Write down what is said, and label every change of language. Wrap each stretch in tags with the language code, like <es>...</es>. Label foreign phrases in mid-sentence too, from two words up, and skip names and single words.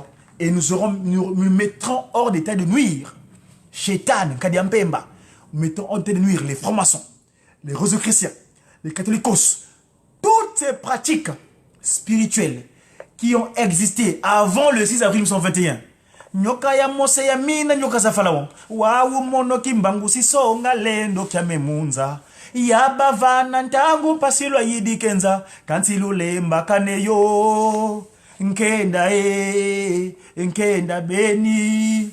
<fr>Et nous mettrons hors d'état de nuire. Chétan, Kadiampemba. Nous mettons hors d'état de nuire les francs-maçons, les chrétiens, les catholiques, toutes ces pratiques spirituelles qui ont existé avant le 6 avril 1921.</fr> <kg>Nyoka ya mose ya mina nyoka za Farao. Wawu mono Kimbangu sisonga lendo kya memunza. Yabavana ntangu pasilo yidikenza. Kansilu lemba kaneyo. Nkenda beni.</kg>